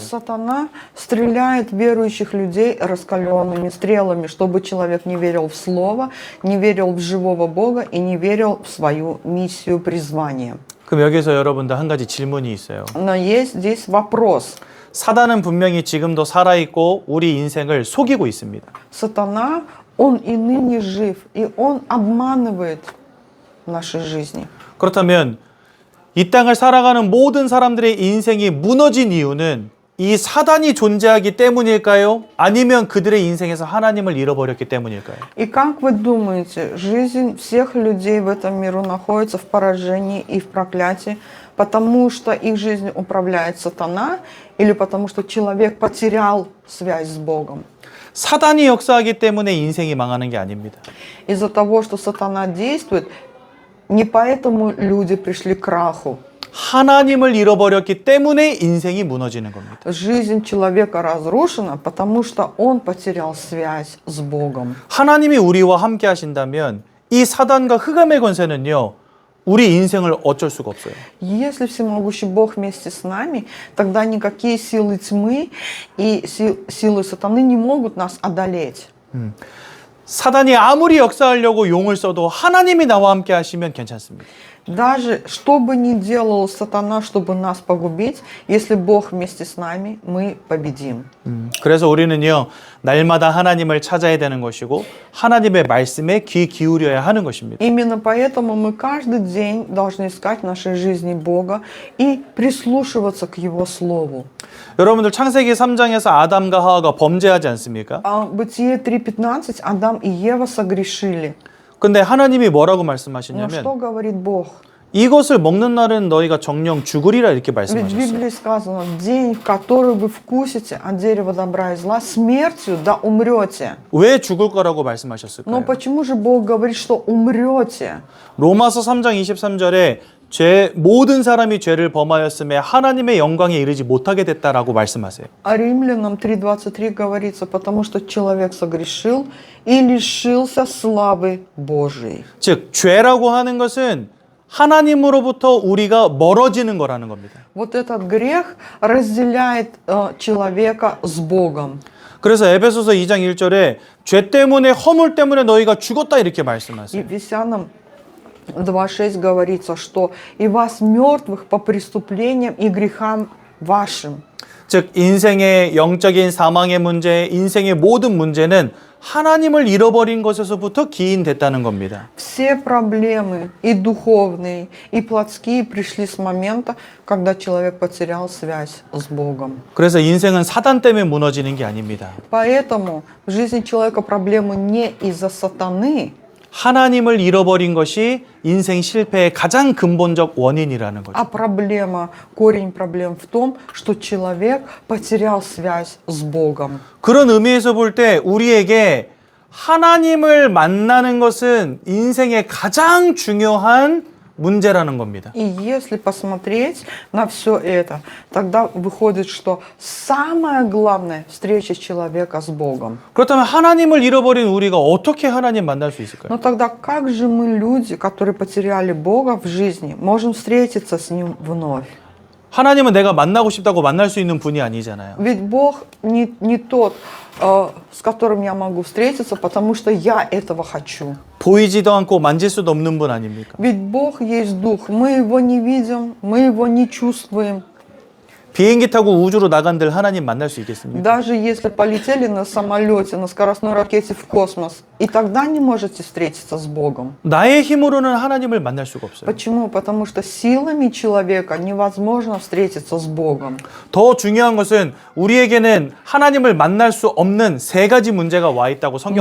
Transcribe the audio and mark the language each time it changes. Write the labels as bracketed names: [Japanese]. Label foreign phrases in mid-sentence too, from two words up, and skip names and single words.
[Russian] Сатана стреляет в верующих людей раскаленными стрелами, чтобы человек не верил в Слово, не верил в живого Бога и не верил в свою миссию, призвание. [Korean] 그럼 여기서 여러분들 한 가지 질문이 있어요. [Russian] Но есть здесь вопрос. [Korean] 사단은 분명히 지금도 살아있고 우리 인생을 속이고 있습니다. [Russian] Сатана, он и ныне жив, и он обманывает в нашей жизни. [Korean] 그렇다면 이 땅을 살아가는 모든 사람들의 인생이 무너진 이유는 이 사단이 존재하기 때문일까요? 아니면 그들의 인생에서 하나님을 잃어버렸기 때문일까요? [Russian] И как вы думаете, жизнь всех людей в этом миру находится в поражении и в проклятии, потому что их жизнью управляет сатана, или потому что человек потерял связь с Богом? [Korean] 사단이 역사하기 때문에 인생이 망하는 게 아닙니다. [Russian] Из-за того, что сатана действует, не поэтому люди пришли к краху. [Korean] 하나님을 잃어버렸기 때문에 인생이 무너지는 겁니다. [Russian] Жизнь человека разрушена, потому что он потерял связь с Богом. [Korean] 하나님이 우리와 함께 하신다면 이 사단과 흑암의 권세는요. 우리 인생을 어쩔 수가 없어요. [Russian] Если всемогущий Бог вместе с нами, тогда никакие силы тьмы и силы сатаны не могут нас одолеть. [Korean] 사단이 아무리 역사하려고 용을 써도 하나님이 나와 함께 하시면 괜찮습니다. [Russian] Даже что бы ни делал сатана, чтобы нас погубить, если Бог вместе с нами, мы победим. [Korean] 그래서 우리는요, 날마다 하나님을 찾아야 되는 것이고 하나님의 말씀에 귀 기울여야 하는 것입니다. [Russian] Именно поэтому мы каждый день должны искать в нашей жизни Бога и прислушиваться к Его Слову. [Korean] 여러분들 창세기 3장에서 아담과 하와가 범죄하지 않습니까? [Russian] В Бытие 3:15 Адам и Ева согрешили. [Korean] 근데 하나님이 뭐라고 [Russian] Но [Korean] 말씀하시냐면 [Russian] что говорит Бог? [Korean] 이것을 먹는 날은 너희가 정령 죽으리라 이렇게 [Russian] Ведь в [Korean] 말씀하셨어요. [Russian] Библии сказано, в день, в который вы вкусите от дерева добра и зла, смертью да умрете. [Korean] 왜 죽을 거라고 [Russian] Но [Korean] 말씀하셨을까요? [Russian] почему же Бог говорит, что умрете? [Korean] 로마서 3장 23절에 모든 사람이 죄를 범하였음에 하나님의 영광에 이르지 못하게 됐다라고 말씀하세요. [Russian] А Римлянам 3:23 говорится, потому что человек согрешил и лишился славы Божией. [Korean] 즉 죄라고 하는 것은 하나님으로부터 우리가 멀어지는 거라는 겁니다. [Russian] Вот этот грех разделяет человека с Богом. [Korean] 그래서 에베소서 2장 1절에 죄 때문에 허물 때문에 너희가 죽었다 이렇게 [Russian] И [Korean] 말씀하세요. [Russian] в Ефесянам 2:6 говорится, что и вас мертвых по преступлениям и грехам вашим. [Korean] 즉 인생의 영적인 사망의 문제, 인생의 모든 문제는 하나님을 잃어버린 것에서부터 기인됐다는 겁니다. [Russian] Все проблемы, и духовные, и плотские, пришли с момента, когда человек потерял связь с Богом. [Korean] 그래서 인생은 사단 때문에 무너지는 게 아닙니다. [Russian] Поэтому в жизни человека проблемы не из-за сатаны, [Korean] 하나님을 잃어버린 것이 인생 실패의 가장 근본적 원인이라는 거죠. [Russian] а корень проблем в том, что человек потерял связь с Богом. [Korean] 그런 의미에서 볼 때 우리에게 하나님을 만나는 것은 인생의 가장 중요한 문제라는 겁니다. [Russian] И если посмотреть на все это, тогда выходит, что самое главное – встреча человека с Богом. [Korean] 그렇다면 하나님을 잃어버린 우리가 어떻게 하나님 만날 수 있을까요? [Russian] Но тогда как же мы, люди, которые потеряли Бога в жизни, можем встретиться с Ним вновь? [Korean] 하나님은 내가 만나고 싶다고 만날 수 있는 분이 아니잖아요. [Russian] Ведь Бог не тот, с которым я могу встретиться, потому что я этого хочу. [Korean] 보이지도 않고 만질 수도 없는 분 아닙니까? [Russian] Ведь Бог есть Дух, мы Его не видим, мы Его не чувствуем. [Korean] 비행기 타고 우주로 나간들 하나님 만날 수 있겠습니까? [Russian] Даже если полетели на самолете, на скоростной ракете в космос, и тогда не можете встретиться с Богом. [Korean] 나의 힘으로는 하나님을 만날 수가 없어요. [Russian] Почему? Потому что силами человека невозможно встретиться с Богом. [Korean] 더 중요한 것은 우리에게는 하나님을 만날 수 없는 세 가지 문제가 와 있다고 성경